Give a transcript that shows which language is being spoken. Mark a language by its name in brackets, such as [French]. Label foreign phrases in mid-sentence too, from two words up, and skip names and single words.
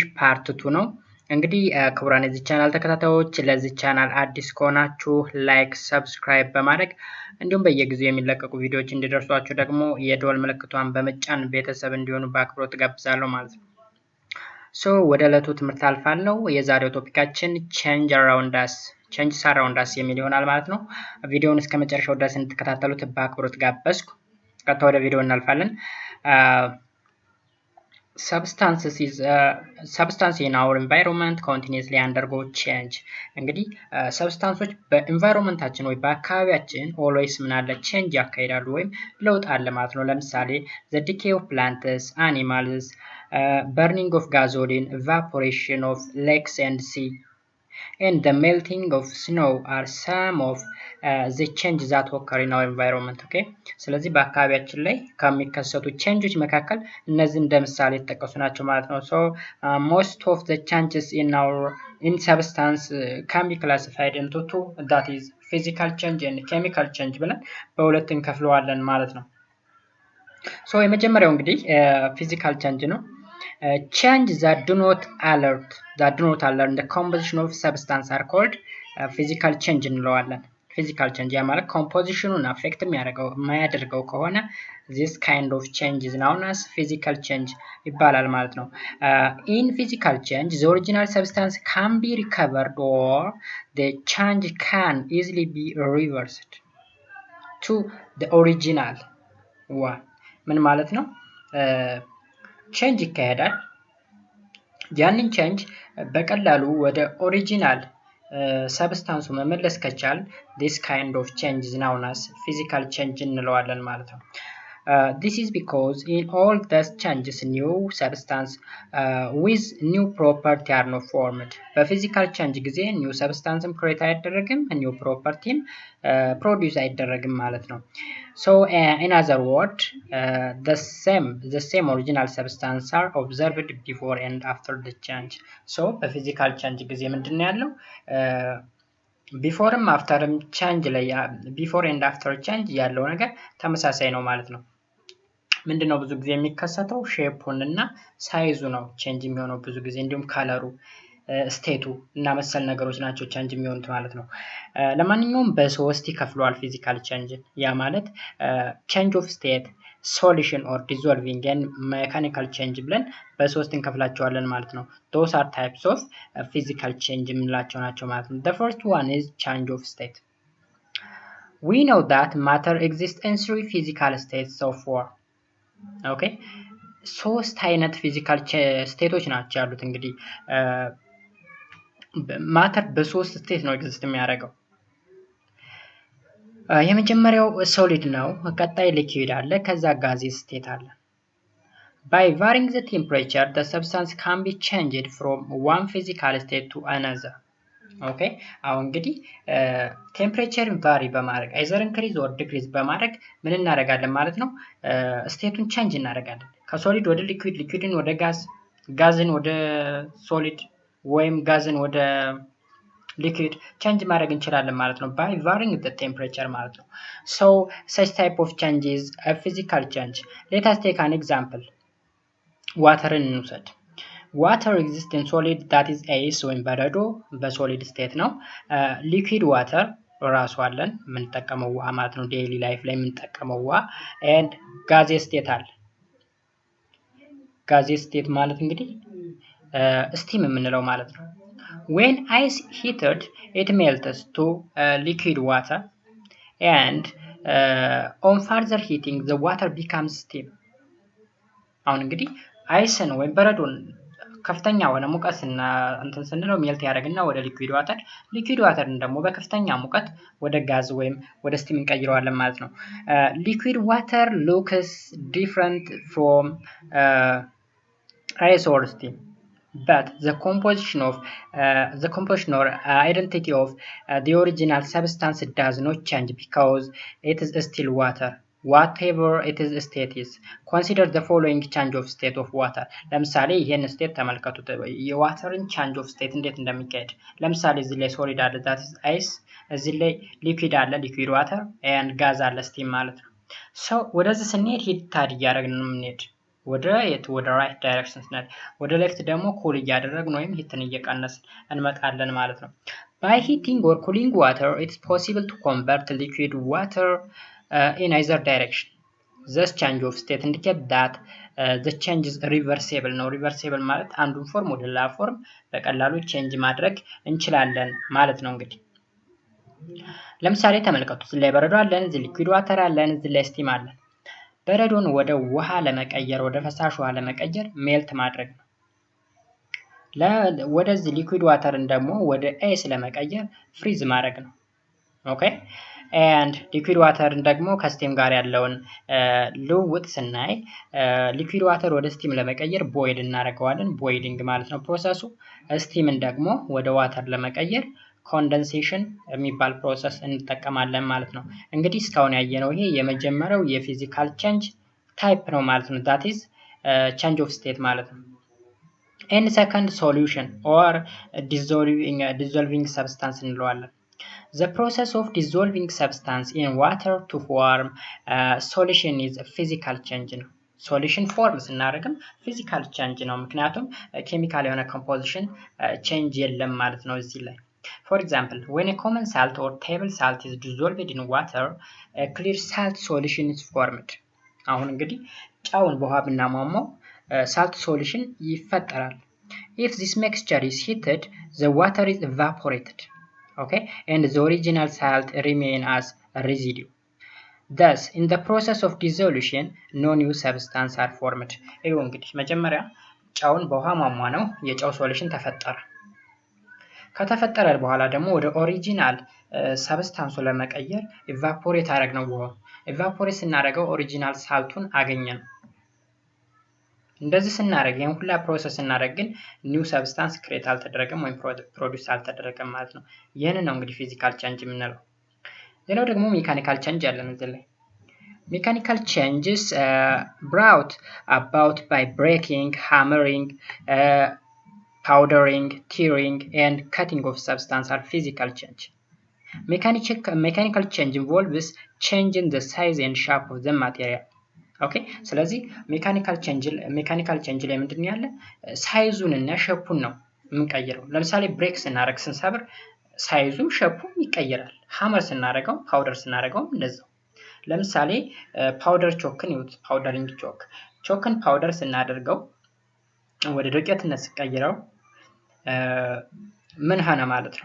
[Amharic] ፓርት 2 ነው። እንግዲህ ክቡራን የዚህ ቻናል ተከታታዮች ለዚህ ቻናል አዲስ ከሆናችሁ [English] like, subscribe [Amharic] በማድረግ እንዲሁም በየጊዜው የሚለቀቁ ቪዲዮዎች እንዲደርሷችሁ ደግሞ የደወል ምልክቷን በመጫን ቤተሰብ እንዲሆኑ በአክብሮት ጋብዛለሁ ማለት ነው። ወደ ዕለቱ ትምህርት አልፋለሁ። የዛሬው ቶፒካችን [English] change around us [Amharic] የሚል ይሆናል ማለት ነው። ቪዲዮውን እስከ መጨረሻው ድረስ እንድትከታተሉት በአክብሮት ጋበዝኩ። ቀጥታ ወደ ቪዲዮ እናልፋለን። [English] substance in our environment continuously undergo change። [Amharic] እንግዲህ ሰብስታንሶች በኤንቫይሮንመንታችን ወይ በአካባቢያችን ኦልዌይስ ምን አለ ቼንጅ ያካሂዳሉ ወይም ለውጥ አለ ማለት ነው። [English] ለምሳሌ the decay of plants, animals, burning of gasoline, evaporation of lakes and sea, and the melting of snow are some of the changes that occur in our environment. [Amharic] Okay, ስለዚህ በአካባቢያችን ላይ ከሚከሰቱ ቼንጆች መካከል እነዚህ እንደ ምሳሌ የተጠቀሱ ናቸው ማለት ነው። [English] so most of the changes in substance can be classified into two, that is physical change and chemical change [Amharic] ብለን በሁለት እንከፍለዋለን ማለት ነው። so የመጀመሪያው እንግዲህ [English] physical change [Amharic] ነው። [English] change that do not alert the composition of substance are called physical change እንለዋለን። physical change [Amharic] ያ ማለት ኮምፖዚሽኑን አፌክት የሚያደርገው ከሆነ [English] this kind of change is known as physical change [Amharic] ይባላል ማለት ነው። [English] in physical change the original substance can be recovered or the change can easily be reversed to the original one። [Amharic] ምን ማለት ነው? ቼንጅ ይካሄዳል። ያንን ቼንጅ በቀላሉ ወደ [English] original substance [Amharic] መመለስ ከቻል [English] this kind of change is known as physical change [Amharic] እንለዋለን ማለት ነው። [English] this is because in all these changes new substance with new property are not formed። [Amharic] በፊዚካል ቼንጅ ጊዜ [English] new substanceም create አይደረግም፣ new propertyም produce [Amharic] አይደረግም ማለት ነው። [English] so in other words the same original substance are observed before and after the change. [Amharic] so በፊዚካል ቼንጅ ጊዜ ምንድነው ያለው? [English] beforeም afterም change [Amharic] ላይ [English] before and after change [Amharic] ያለው ነገር ተመሳሳይ ነው ማለት ነው። ምንድነው ብዙ ጊዜ የሚከሰተው? ሼፑን እና ሳይዙ ነው ቼንጅ የሚሆነው ብዙ ጊዜ፣ እንዲሁም ካለሩ፣ ስቴቱ እና መሰል ነገሮች ናቸው ቼንጅ የሚሆኑት ማለት ነው። ለማንኛውም በሶስት ይከፍለዋል [English] physical change። [Amharic] ያ ማለት [English] change of state, solution or dissolving and mechanical change [Amharic] ብለን በሶስት እንከፍላቸዋለን ማለት ነው። [English] those are types of physical change [Amharic] የምንላቸው ናቸው ማለት ነው። [English] the first one is change of state. we know that matter exists in three physical states so far. [Amharic] okay, ሶስት አይነት [English] physical states [Amharic] ናቸው ያሉት። እንግዲህ ማተር በሶስት ስቴት ነው ኤግዚስት የሚያደርገው። የመጀመሪያው ሶሊድ ነው፣ ቀጣይ ሊኩዊድ አለ፣ ከዛ [English] gaseous state [Amharic] አለ። [English] by varying the temperature the substance can be changed from one physical state to another. [Amharic] okay, አሁን እንግዲህ [English] temperature vary [Amharic] በማድረግ [English] either increase or decrease [Amharic] በማድረግ ምን እናደርጋለን ማለት ነው? ስቴቱን ቼንጅ እናደርጋለን። ከሶሊድ ወደ ሊኩዊድ፣ ሊኩዊድን ወደ ጋዝ፣ ጋዝን ወደ ሶሊድ ወይም ጋዝን ወደ ሊኩዊድ ቼንጅ ማድረግ እንችላለን ማለት ነው [English] by varying the temperature [Amharic] ማለት ነው። [English] so such type of change is a physical change. let us take an example. [Amharic] ዋተርን እንውሰድ። [English] water exists in solid, that is ice [Amharic] ወይም በረዶ በሶሊድ ስቴት ነው። [English] liquid water [Amharic] ራሱ አለን የምንጠቀመው ውሃ ማለት ነው፣ [English] daily life [Amharic] ላይ የምንጠቀመው ውሃ። [English] and gaseous state [Amharic] አለ። [English] gaseous state [Amharic] ማለት እንግዲህ ስቲም የምንለው ማለት ነው። [English] when ice heated it melts to liquid water and on further heating the water becomes steam. [Amharic] አሁን እንግዲህ አይስን ወይም በረዶን ከፍተኛ ሆነ ሙቀትና እንትን ስንለው ሜልት ያደርግና ወደ [English] liquid water፣ liquid water [Amharic] ደግሞ በከፍተኛ ሙቀት ወደ ጋዝ ወይም ወደ ስቲም እንቀይረዋለን ማለት ነው። [English] liquid water looks different from ice or steam, but the composition or identity of the original substance does not change because it is still water. whatever it is state is. Consider the following change of state of water. [Amharic] ለምሳሌ ይሄን ስቴት ተመልከቱት የዋተርን [English] change of state [Amharic] እንዴት እንደሚካሄድ። ለምሳሌ እዚህ ላይ solid አለ [English] that is ice፣ [Amharic] እዚህ ላይ liquid አለ [English] liquid water and gas [Amharic] አለ steam ማለት ነው። so ወደዚህ ስንሄድ ሂት እያደረግን ነው የምንሄድ ወደ [English] right direction [Amharic] ስንሄድ፣ ወደ left ደግሞ cool እያደረግን ወይም ሂትን እየቀነስን እንመጣለን ማለት ነው። [English] By heating or cooling water, it's possible to convert liquid water in either direction. This change of state indicates that the change is reversible. [Amharic] ነው reversible ማለት አንዱን ፎርም ወደ ሌላ ፎርም በቀላሉ ቼንጅ ማድረግ እንችላለን ማለት ነው። እንግዲህ ለምሳሌ ተመልከቱ እዚህ ላይ በረዶ አለን፣ እዚህ [English] liquid water [Amharic] አለን፣ እዚህ ላይ ስቲም አለን። በረዶን ወደ ውሃ ለመቀየር ወደ ፈሳሽ ውሃ ለመቀየር ሜልት ማድረግ ነው። ወደዚህ [English] liquid water [Amharic] ደግሞ ወደ አይስ ለመቀየር ፍሪዝ ማድረግ ነው። ኦኬ [English] and liquid waterን [Amharic] ደግሞ ከስቲም ጋር ያለውን ልውውጥ ስናይ [English] liquid water [Amharic] ወደ ስቲም ለመቀየር ቦይል እናደርገዋለን። ቦይሊንግ ማለት ነው ፕሮሰሱ። ስቲምን ደግሞ ወደ ዋተር ለመቀየር ኮንደንሴሽን የሚባል ፕሮሰስ እንጠቀማለን ማለት ነው። እንግዲህ እስካሁን ያየነው ይሄ የመጀመሪያው [English] physical change type [Amharic] ነው ማለት ነው። [English] that is change of state [Amharic] ማለት ነው። [English] and second solution or dissolving substance [Amharic] እንለዋለን። [English] The process of dissolving substance in water to form solution is a physical change ነው። solution form ስናደርግም physical change ነው። [Amharic] ምክንያቱም ኬሚካል የሆነ [English] composition change [Amharic] የለም ማለት ነው እዚህ ላይ። [English] For example, when a common salt or table salt is dissolved in water, a clear salt solution is formed. [Amharic] አሁን እንግዲህ ጨውን በውሃ ብናሟሟው [English] salt solution [Amharic] ይፈጠራል። If this mixture is heated, the water is evaporated. [English] Okay, and the original salt remain as a residue. Thus, in the process of dissolution, no new substance are formed. [Amharic] ይኸው እንግዲህ መጀመሪያ ጨውን በውሃ ማሟ ነው የጨው ሶሉሽን ተፈጠረ። ከተፈጠረ በኋላ ደግሞ ወደ [English] original substance [Amharic] ለመቀየር ኢቫፖሬት አደረግነው። ውሃው ኢቫፖሬት ስናደርገው [English] original salt [Amharic] አገኘን። እንደዚህ ስናደርግ ይሄን ሁላ ፕሮሰስ ስናደርግ ግን [English] new substance create [Amharic] አልተደረገም ወይም ፕሮዲዩስ አልተደረገም ማለት ነው። ይሄንን ነው እንግዲህ [English] physical change [Amharic] የምንለው። ሌላው ደግሞ [English] mechanical change [Amharic] ያለን እዚህ ላይ [English] mechanical changes brought about by breaking, hammering, powdering, tearing and cutting of substance are physical change. Mechanical change involves changing the size and shape of the material. [Amharic] ኦኬ ስለዚህ [English] mechanical change [Amharic] ላይ ምንድን ያለ ሳይዙን እና ሼፑን ነው የምንቀይረው። ለምሳሌ ብሬክ ስናደርግ ስንሰብር ሳይዙ ሼፑ ይቀየራል። ሃመር ስናደርገው ፓውደር ስናደርገው እንደዛው። ለምሳሌ [English] powder chalk with powdering chalk powder [Amharic] ስናደርገው ወደ ዱቄትነት ሲቀየረው ምን ሆነ ማለት ነው?